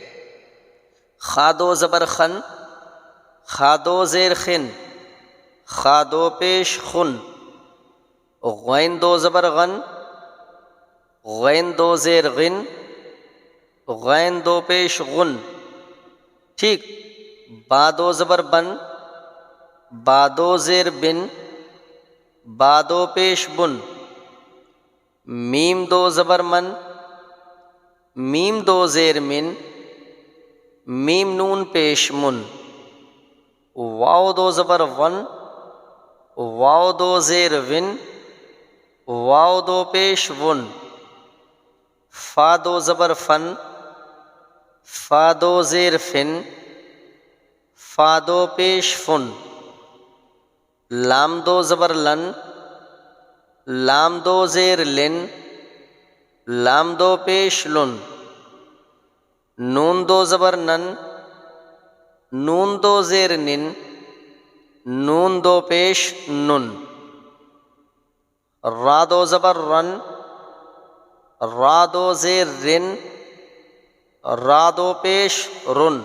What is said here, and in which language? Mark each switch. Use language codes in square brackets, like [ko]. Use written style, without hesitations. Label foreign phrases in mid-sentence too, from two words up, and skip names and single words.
[ur] خا دو زبر خن، خا دو زیر خن، خا دو پیش خن. غین دو زبر غن، غین دو زیر غن، غین دو پیش غن. ٹھیک. با دو زبر بن، با دو زیر بن، با دو پیش بن. میم دو زبر من، میم دو زیر من، میم نون پیش من. واو دو زبر ون، واو دو زیر ون، واو دو پیش ون. فا دو زبر فن، فا دو زیر فن، فا دو پیش فن. لام دو زبر لن، لام دو زیر لن، لام دو پیش لن. نون دو زبر نن، نون دو زیر نن، نون دو پیش نن. را دو زبر رن، را دو زیر رن، را دو پیش رن.